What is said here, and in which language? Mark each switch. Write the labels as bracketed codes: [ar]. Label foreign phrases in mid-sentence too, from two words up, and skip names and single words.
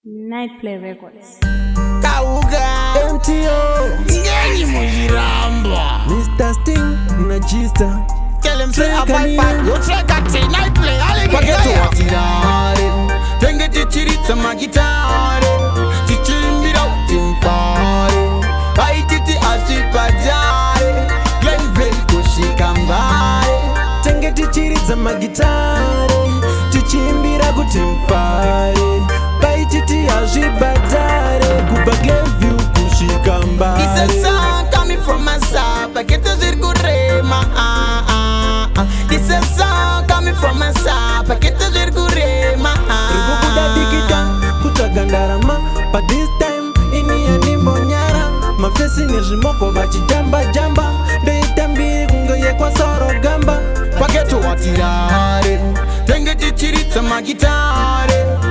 [sn] Night Play Records. Kauga. M T O. Ngenyi muzviramba. Mister Sting na Gista. [en] Tell him say, Tell "I fight Kanye. back." You check out the Night Play. [sn] Hallelujah. Paketo watirare. Tenge tichiritsa magitare. Tichimbira uti mfare. Vaititi hazvibhadhare. Glenville kusvika Mbare. Tenge tichiridza magitare. Tichiimbira kuti mufare. Vaititi hazvibhadhare. Kubva Glenville kusvika Mbare. [en] This is song coming from my side. [sn] Paketo zviri kurema. Ah, ah, ah. [en] This is song coming from my side. [sn] Paketo zviri kurema. Ah, Riri kubuda dikita, kutsvaga ndarama. [en] But this time, [sn] ini yanimbonyara. Mafesi nezvimoko vachijamba-jamba. Ndoita mbiri kunge yekwasoro gamba. Paketo watirare. Tenge tichiritsa magitare.